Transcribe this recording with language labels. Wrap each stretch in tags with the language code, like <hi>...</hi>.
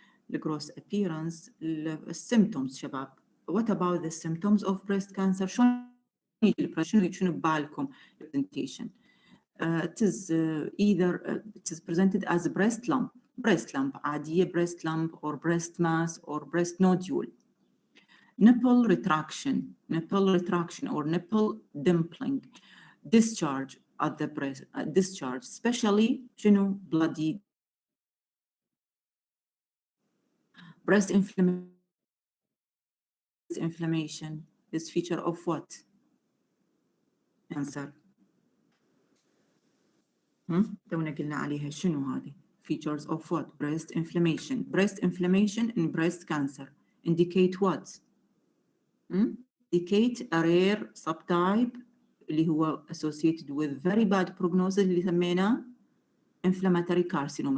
<ar>الجروس appearance السيمتومز شباب.</ar> <en>what about the symptoms of breast cancer؟</en> <ar>شنو ببالكم</ar> <en>presentation؟ it is either it is presented as a breast lump عادية breast lump or breast mass or breast nodule. nipple retraction or nipple dimpling, discharge at the breast, discharge especially شنو bloody, breast inflammation is feature of what? Answer.</en> <ar>تونا قلنا عليها شنو هذه؟ features of what?</ar> <en>breast inflammation. breast inflammation in breast cancer indicate what? indicate a rare subtype اللي هو associated with very bad prognosis اللي سميناه inflammatory carcinoma.</en>